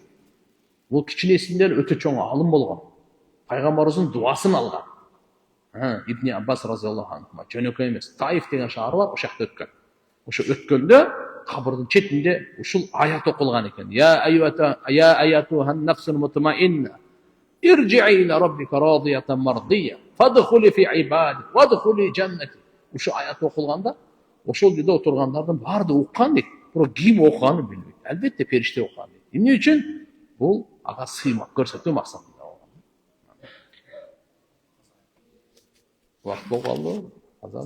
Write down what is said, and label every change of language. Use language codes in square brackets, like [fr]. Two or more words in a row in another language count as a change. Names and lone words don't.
[ky] Бул кичинесинен өтө чоң алым болгон. Пайгамбарыбыздын дуасын алган. Ибн Аббас [ar] رضي الله عنه [ky] жөнөкөй эмес, Таиф деген шаар бар, ошол жакта өткөн. Ошо өткөндө кабырдын четинде ушул аят окулган экен. [ar] يا أيتها النفس المطمئنة ارجعي إلى ربك راضية مرضية فادخلي في عبادي وادخلي جنتي. [ky] Ушул аят окулганда ошол жерде отургандардын баардыгы уккан дейт. Бирок ким окуганын билбейт. Албетте периште окуган дейт. Эмне үчүн? Бул ага сыймак көрсөтүү максатында болгон. Вакыт болуп калды. Азан.